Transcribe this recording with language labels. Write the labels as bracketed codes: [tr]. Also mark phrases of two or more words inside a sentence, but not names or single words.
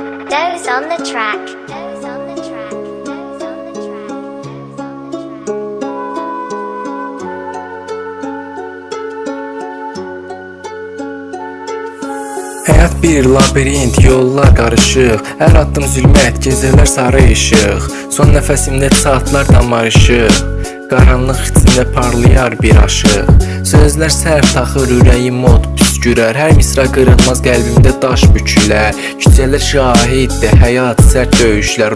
[en] Doze on the track. Doze on the track. Doze on the track. Doze on the track. [az] Həyat bir labirint, yollar qarışıq. Hər addım zülmət, gecələr sarı işıq. Son nəfəsimdə saatlar damar işıq. Qaranlıq içində parlayar bir aşıq. Sözlər sərf taxır, ürəyim mod püskürər. Hər misra qırılmaz, qəlbimdə daş bükülər. Küçələr şahiddir, həyat sərt döyüşlər.